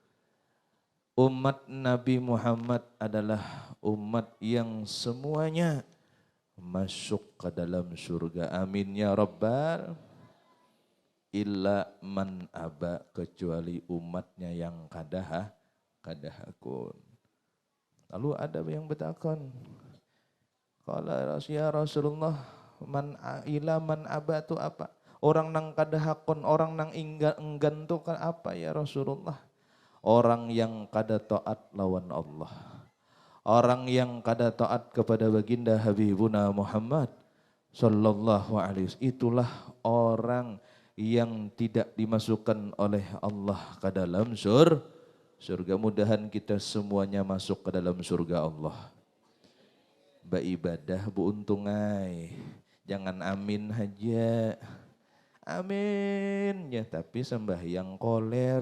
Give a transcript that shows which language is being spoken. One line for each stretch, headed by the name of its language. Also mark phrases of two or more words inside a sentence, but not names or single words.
Indonesian: Umat Nabi Muhammad adalah umat yang semuanya masuk ke dalam surga.
Arabic: آمين يا رب. إلا من أبى,
Banjar: kecuali umatnya yang kadahakun. Lalu ada yang bertakon. Kalau
Arabic: يا رسول الله, من أبى
Banjar: itu apa? Orang nang kadahakon, orang nang enggan itu kan apa
Arabic: يا رسول الله?
Banjar: Orang yang kada taat lawan Allah. Orang yang kada taat kepada baginda
Arabic: حبيبنا محمد صلى الله عليه وسلم.
Indonesian: Itulah orang yang tidak dimasukkan oleh Allah ke dalam surga. Mudahan kita semuanya masuk ke dalam surga Allah.
Banjar: Beribadah bu untungai, jangan amin aja, amin ya tapi sembahyang koler.